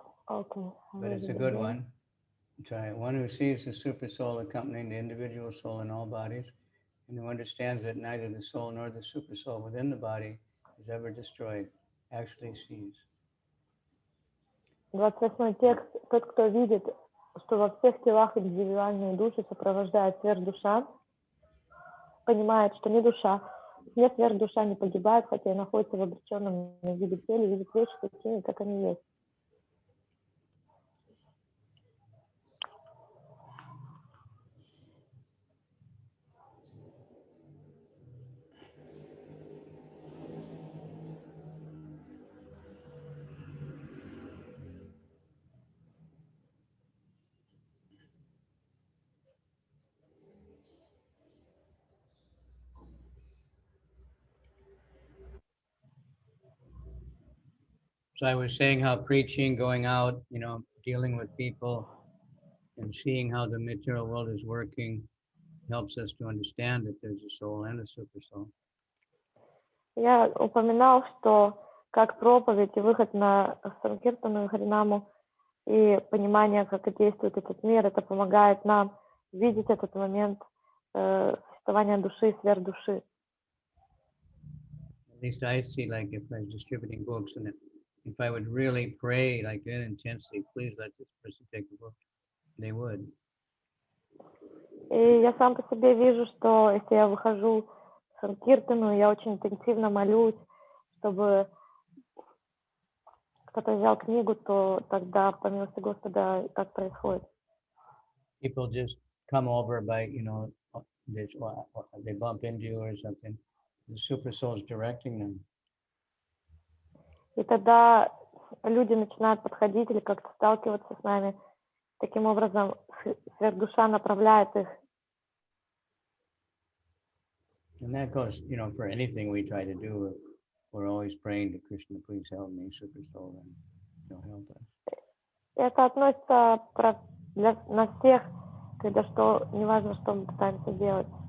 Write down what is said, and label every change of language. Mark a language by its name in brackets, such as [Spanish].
[English] Okay. but it's a good one. Try it. One who sees the super soul accompanying the individual soul in all bodies, and who understands that neither the soul nor the super soul within the body is ever destroyed, actually sees. [Russian] 28 текст. Тот, кто видит, что во всех телах индивидуальные души сопровождает сверхдуша, понимает, что не душа, нет, сверхдуша не погибает, хотя и находится в обреченном виде теле, видит вещи такими, как они есть. [English] So I was saying how preaching, going out, dealing with people and seeing how the material world is working helps us to understand that there's a soul and a super soul. [Russian] Я упоминал, что как проповедь и выход на Санкиртану и Харинаму и понимание, как действует этот мир, это помогает нам видеть этот момент существования души и сверхдуши. [English] At least I see, like if I was distributing books and if I would really pray like that intensely, please let this person take the book, they would. [Russian] И я сам по себе вижу, что если я выхожу в Санкиртану, я очень интенсивно молюсь, чтобы кто-то взял книгу, то тогда, по милости Господа, так происходит. [English] People just come over by, they bump into you or something. The super soul is directing them. [Russian] И тогда люди начинают подходить или как-то сталкиваться с нами. Таким образом, сверхдуша направляет их. [English] And that goes, for anything we try to do, we're always praying to Krishna, please help me, super soul, and he'll help us. [Russian] Это относится на всех, когда что, неважно, что мы пытаемся делать.